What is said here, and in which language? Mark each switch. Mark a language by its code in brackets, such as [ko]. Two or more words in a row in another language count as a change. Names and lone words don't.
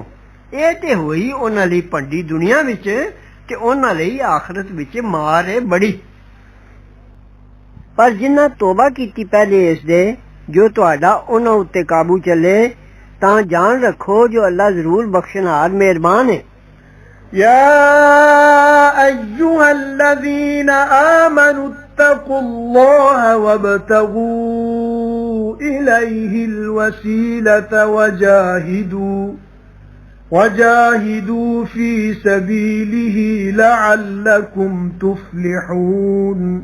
[pa] ਇਹ ਤੇ ਹੋਈ ਉਹਨਾਂ ਲਈ ਭੰਡੀ ਦੁਨੀਆ ਵਿੱਚ ਤੇ ਉਹਨਾਂ ਲਈ ਆਖਰਤ ਵਿੱਚ ਮਾਰ ਹੈ ਬੜੀ। ਪਰ ਜਿਨ੍ਹਾਂ ਤੋਬਾ ਕੀਤੀ ਪਹਿਲੇ ਇਸ ਦੇ ਜੋ ਤੁਹਾਡਾ ਉਹਨਾਂ ਉੱਤੇ ਕਾਬੂ ਚੱਲੇ, ਤਾਂ ਜਾਣ ਰੱਖੋ ਜੋ ਅੱਲਾ ਜ਼ਰੂਰ ਬਖਸ਼ਣਹਾਰ ਮਿਹਰਬਾਨ ਹੈ। [ar] يا أيها الذين آمنوا اتقوا الله وابتغوا إليه الوسيلة وجاهدوا في سبيله لعلكم تفلحون